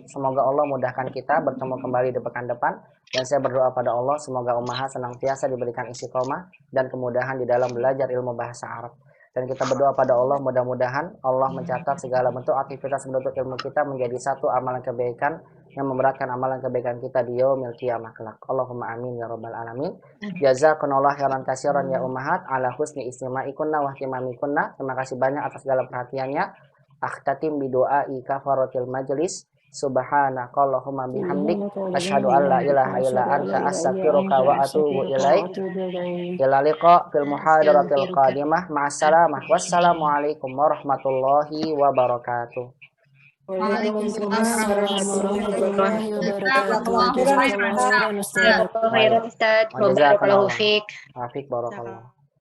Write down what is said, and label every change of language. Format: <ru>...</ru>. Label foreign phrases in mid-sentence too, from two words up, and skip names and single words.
<id>Semoga Allah mudahkan kita bertemu kembali di pekan depan dan saya berdoa pada Allah semoga ummahat senantiasa diberikan istiqomah dan kemudahan di dalam belajar ilmu bahasa Arab. Dan kita berdoa pada Allah mudah-mudahan Allah mencatat segala bentuk aktivitas menuntut ilmu kita menjadi satu amalan kebaikan yang memberatkan amalan kebaikan kita di</id> <ar>يوم القيامة</ar> <id>kelak.</id> <ar>اللهم آمين يا رب العالمين جزاكم الله خيرا كثيرا يا أمهات على حسن استماعكن واهتمامكن.</ar> <id>Terima kasih banyak atas segala perhatiannya.</id> <ar>أختتم بدعاء كفارة المجلس. سبحانك اللهم بحمدك أشهد أن لا إله إلا أنت أستغفرك وأتوب إليك. إلى اللقاء في المحاضرة القادمة. مع السلامة. والسلام عليكم ورحمة الله وبركاته. وعليكم السلام ورحمة الله وبركاته. جزاك الله خيرا أستاذ. بارك الله فيك. وفيك بارك الله.</ar>